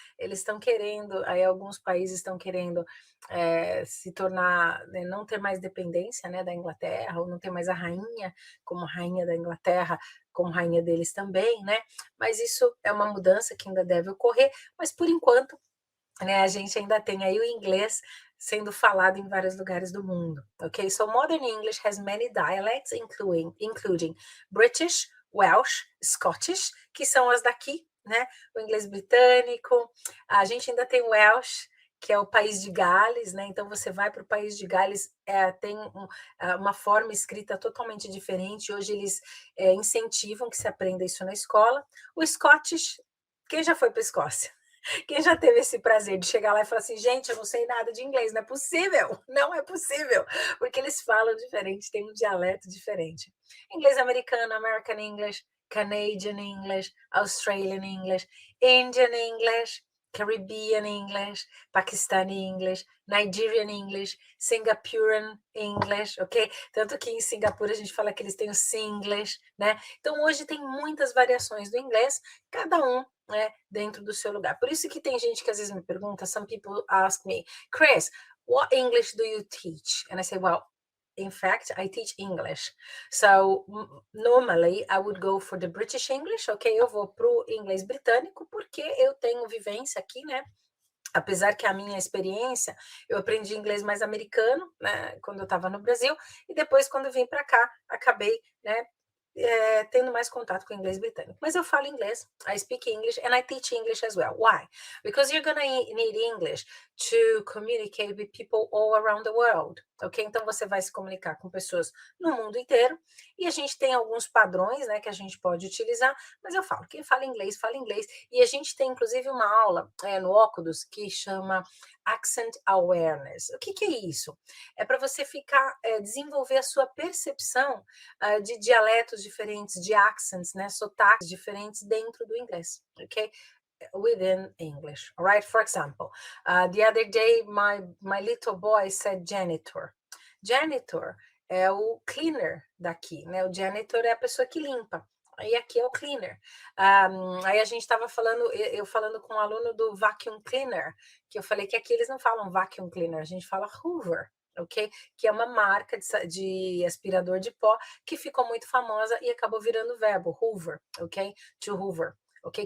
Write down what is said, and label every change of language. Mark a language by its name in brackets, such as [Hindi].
[Portuguese] Eles estão querendo, aí alguns países estão querendo se tornar, né, não ter mais dependência, né, da Inglaterra, ou não ter mais a rainha como rainha da Inglaterra, como rainha deles também, né? Mas isso é uma mudança que ainda deve ocorrer, mas por enquanto, né, a gente ainda tem aí o inglês sendo falado em vários lugares do mundo, ok? [English] So modern English has many dialects, including British, Welsh, Scottish, [Portuguese] que são as daqui, né? O inglês britânico, a gente ainda tem Welsh, que é o país de Gales, né? Então você vai para o país de Gales, tem uma forma escrita totalmente diferente. Hoje eles incentivam que se aprenda isso na escola. O Scottish, quem já foi para a Escócia? Quem já teve esse prazer de chegar lá e falar assim, gente, eu não sei nada de inglês, não é possível, não é possível, porque eles falam diferente, tem um dialeto diferente. Inglês americano, [English] American English, Canadian English, Australian English, Indian English, Caribbean English, Pakistani English, Nigerian English, Singaporean English, ok? [Portuguese] Tanto que em Singapura a gente fala que eles têm o Singlish, né? Então hoje tem muitas variações do inglês, cada um, né, dentro do seu lugar. Por isso que tem gente que às vezes me pergunta, [English] some people ask me, Chris, what English do you teach? And I say, well, in fact, I teach English. So normally I would go for the British English, ok? [Portuguese] Eu vou pro inglês britânico porque eu tenho vivência aqui, né? Apesar que a minha experiência, eu aprendi inglês mais americano, né, quando eu estava no Brasil, e depois, quando eu vim para cá, acabei, né, tendo mais contato com o inglês britânico. Mas eu falo inglês, [English] I speak English, and I teach English as well. Why? Because you're gonna need English to communicate with people all around the world, ok? [Portuguese] Então, você vai se comunicar com pessoas no mundo inteiro, e a gente tem alguns padrões, né, que a gente pode utilizar, mas eu falo, quem fala inglês, e a gente tem, inclusive, uma aula no Ocudus que chama Accent Awareness. O que é isso? É para você ficar, desenvolver a sua percepção de dialetos diferentes, de accents, né, sotaques diferentes dentro do inglês, ok? [English] Within English, all right? For example, the other day my little boy said janitor. [Portuguese] Janitor é o cleaner daqui, né? O janitor é a pessoa que limpa. Aí aqui é o cleaner. Aí a gente estava falando, eu falando com um aluno do vacuum cleaner, que eu falei que aqui eles não falam vacuum cleaner, a gente fala Hoover, ok? Que é uma marca de aspirador de pó que ficou muito famosa e acabou virando verbo, Hoover, ok? To Hoover. Ok?